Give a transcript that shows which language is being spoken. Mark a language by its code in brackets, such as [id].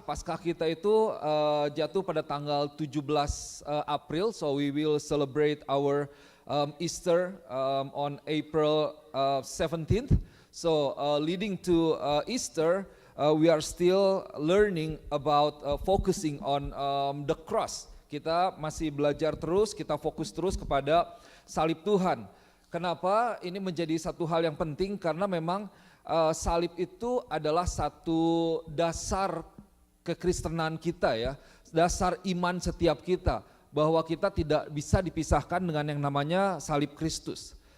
[id] Paskah kita itu jatuh pada tanggal 17 April. [en] So we will celebrate our Easter on April 17th. So leading to Easter, we are still learning about focusing on the cross. [id] Kita masih belajar terus, kita fokus terus kepada salib Tuhan. Kenapa ini menjadi satu hal yang penting? Karena memang salib itu adalah satu dasar kekristenan kita ya, dasar iman setiap kita, bahwa kita tidak bisa dipisahkan dengan yang namanya salib Kristus.